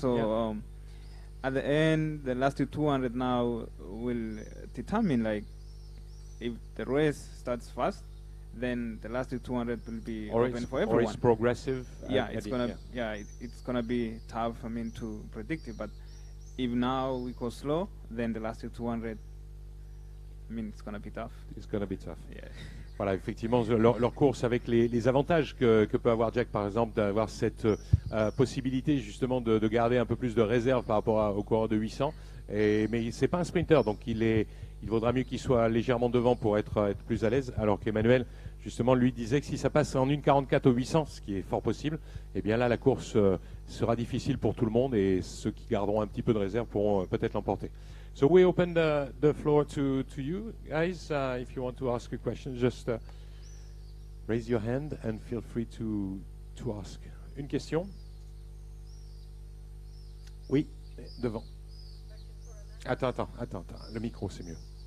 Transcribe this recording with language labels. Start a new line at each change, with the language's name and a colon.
English: So at the end, the last 200 now will determine like if the race starts fast, then the last 200 will be open for everyone. Or it's progressive. It's gonna be tough. I mean, to predict it. But if now we go slow, then the last 200. I mean, it's gonna be tough. It's gonna be tough. Yeah.
French: Voilà, effectivement, leur course avec les avantages que peut avoir Jack, par exemple, d'avoir cette possibilité justement de garder un peu plus de réserve par rapport au coureur de 800. Mais c'est pas un sprinter, donc il vaudra mieux qu'il soit légèrement devant pour être plus à l'aise, alors qu'Emmanuel, justement, lui disait que si ça passe en 1,44 au 800, ce qui est fort possible, eh bien là, la course sera difficile pour tout le monde et ceux qui garderont un petit peu de réserve pourront peut-être l'emporter.
English: So we open the floor to you guys. If you want to ask a question, just raise your hand and feel free to ask.
French: Une question? Oui, devant. Attends. Le micro, c'est mieux.